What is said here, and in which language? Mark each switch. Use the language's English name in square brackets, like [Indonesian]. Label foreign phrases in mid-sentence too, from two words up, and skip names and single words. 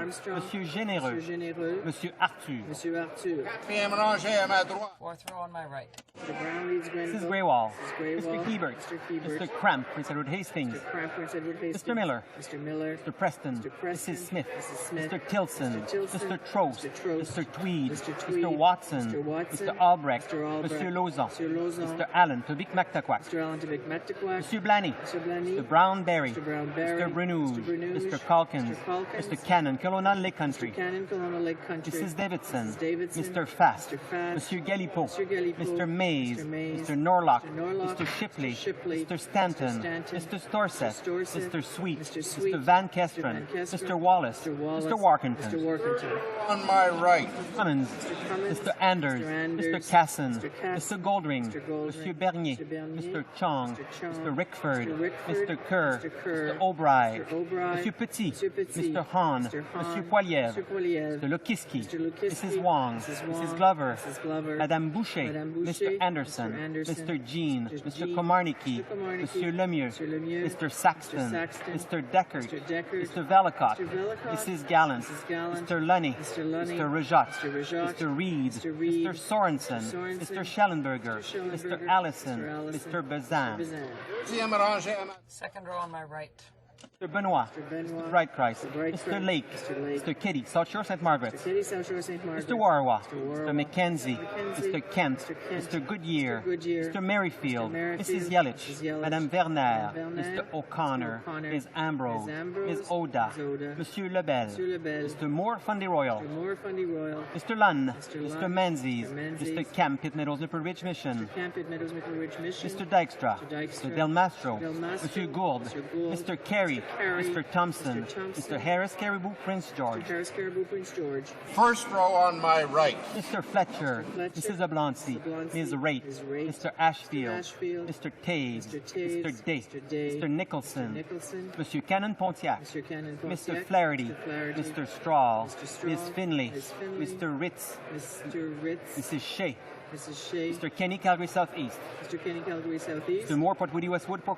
[English] Mr. Armstrong. [French] Monsieur Généreux. [English] Mr. Généreux. [French] Monsieur Arthur. Monsieur Arthur. Quatrième rangée à ma droite. [English] Fourth row on my right. Mr. Brown leads Grenville. Mrs. Greywall. Mrs. Greywall. Mr. Hebert. Mr. Hebert. Mr. Cramp, Prince Edward Hastings. Mr. Cramp, Prince Edward Hastings. Mr. Miller. Mr. Miller. Mr. Preston. Mr. Preston. Mrs. Smith. Mrs. Smith. Mr. Tilson. Mr. Tilson. Mr. Trost. Mr. Trost. Mr. Tweed. Mr. Tweed. Mr. Watson. Mr. Watson. Mr. Albrecht. Mr. Albrecht. [French] Monsieur Lauzon. [English] Mr. Lauzon. Mr. Allen, Tobic Mactaquac. Mr. Allen to McMactaquac. [French] Monsieur Blanny. [English] Mr. Blanny. Mr. Brownberry. Mr. Brownberry. Mr. Brunouge. Mr. Brunouge. Mr. Calkins. Mr. Calkins. Mr. Cannon, Colonel Lake Country. Mr. Cannon, Colonel Lake Country. Mrs. Davidson. Mrs. Davidson. Mr. Fast. Mr. Fast. [French] Monsieur Galipeau. [English] Mr. Galipeau. Mr. Mays. Mr. Mays. Mr. Norlock. Mr. Norlock. Mr. Shipley. Mr. Shipley. Mr. Stanton. Mr. Stanton. Mr. Storseth. Mr. Storseth. Mr. Sweet. Mr. Sweet. Mr. Van Mr. Kesteren. Van Kesteren. Mr. Wallace. Mr. Wallace. Mr. Warkington. Mr. Warkington. On my right. Cummins. Mr. Cummins. Mr. Anders. Mr. Anders. Mr. Casson. Mr. Casson. Mr. Goldring. Mr. Goldring. [French] Monsieur Bernier. [English] Mr. Bernier. Mr. Chong. Mr. Chong. Mr. Rickford. Mr. Rickford. Mr. Kerr. Mr. Kerr. Mr. O'Brien. Mr. O'Brien. [French] Monsieur Petit. Monsieur Petit. [English] Mr. Hahn. Mr. Hahn. [French] Monsieur Poilievre. [English] Mr. Poilievre. Mr. Lukiski. Mr. Lukiski. Mrs. Wong. Mrs. Wong. Mrs. Glover. Mrs. Glover. [French] Madame Boucher. Madame Boucher. [English] Mr. Anderson. Mr. Anderson. Mr. Jean. Mr. Mr. Jean. Komarniki. Mr. Komarniki. [French] Monsieur Lemieux. [English] Mr. Lemieux. Mr. Saxton. Mr. Saxton. Mr. Deckard. Mr. Deckard. Mr. Velicott. Mr. Velicott. Mrs. Gallant. Mrs. Gallant. Mr. Lunny. Mr. Lunny. Mr. Rajat. Mr. Rajat. Mr. Reed. Mr. Reed. Mr. Sorensen. Mr. Sorensen. Mr. Schellenberger. Mr. Schellenberger. Mr. Allison. Mr. Allison. Mr. Bazin. Bazin. [French] Deuxième rangée à ma [English] Second row on my right. Mr. Benoit. Mr. Benoit. Mr. Brightchrist. Mr. Brightchrist. Mr. Lake. Mr. Lake. Mr. Kitty. South Shore St. Margaret. Mr. Kitty, South Shore St. Margaret. Mr. Warwa. Mr. Warwa. Mr. Mackenzie. Mackenzie. Mr. Kent. Mr. Kent. Mr. Goodyear. Mr. Goodyear. Mr. Merrifield. Mr. Merrifield. Mrs. Yelich. Mrs. Yelich. [French] Madame Werner. Madame Werner. [English] Mr. O'Connor. Mr. O'Connor. Ms. Ambrose. Ms. Ambrose. Ms. Oda. Ms. Oda. [French] Monsieur Lebel. Monsieur Lebel. [English] Mr. Moore Fundy Royal. Mr. Moore Fundy Royal. Mr. Lunn. Mr. Mr. Lunn. Menzies. Mr. Menzies. Mr. Camp, Pitt Meadows, Nipper Ridge Mission. Mr. Camp at Meadows Mickle Ridge Mission. Mr. Dykstra. Mr. Dykstra. Mr. Del Mastro. Mr. Del Mastro. [French] Monsieur Gould. [English] Mr. Gould. Mr. Carey. Carey. Mr. Thompson. Mr. Thompson. Mr. Harris Caribou Prince George. Mr. Harris Caribou Prince George. first row on my right. Mr. Fletcher. Mr. Fletcher. Mrs. Oblonsky. Mr. Oblonsky. Ms. Raitt. Ms. Raitt. Mr. Ashfield. Mr. Ashfield. Mr. Taves. Mr. Taves. Mr. Day. Mr. Day. Mr. Nicholson. Mr. Nicholson. [French] Monsieur Cannon Pontiac. [English] Mr. Cannon Mr. Pontiac. Flaherty. Mr. Flaherty. Mr. Straw. Mr. Straw. Ms. Finley. Ms. Finley. Mr. Ritz. Mr. Ritz. Mrs. Shea. Mrs. Shea. Mr. Kenny Calgary Southeast. Mr. Kenny Calgary Southeast. Mr. Moore Port Woody Westwood Port